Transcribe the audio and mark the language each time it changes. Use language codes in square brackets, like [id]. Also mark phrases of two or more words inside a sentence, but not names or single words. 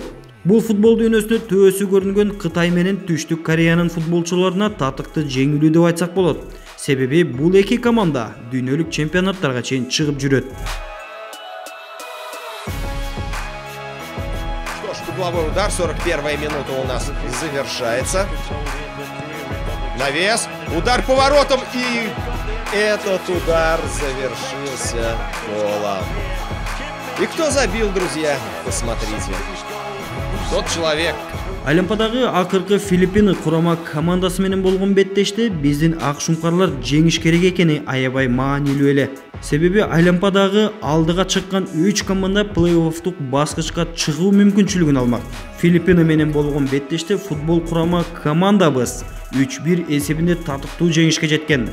[ky] Бул футбол дүйнөсүндө төөсү көрүнгөн Кытай менен Түштүк Кореянын футболчуларына татыктуу жеңилүү деп айтсак болот. Себеби бул эки команда дүйнөлүк чемпионаттарга чейин чыгып жүрөт. [ru] Угловой удар, 41-я минута у нас завершается. Навес, удар поворотом, и этот удар завершился голом. И кто забил, друзья? Посмотрите. Тот человек. [ky] Айлемпадагы акыркы Филиппин курама командасы менен болгон беттеште биздин ак шумкарлар жеңиш керек экени аябай маанилүү эле. Себеби Айлемпадагы алдыга чыккан 3 команда плей-оффтук баскычка чыгуу мүмкүнчүлүгүн алмак. Филиппин менен болгон беттеште футбол курама командабыз 3-1 эсебинде татыктуу жеңишке жеткен.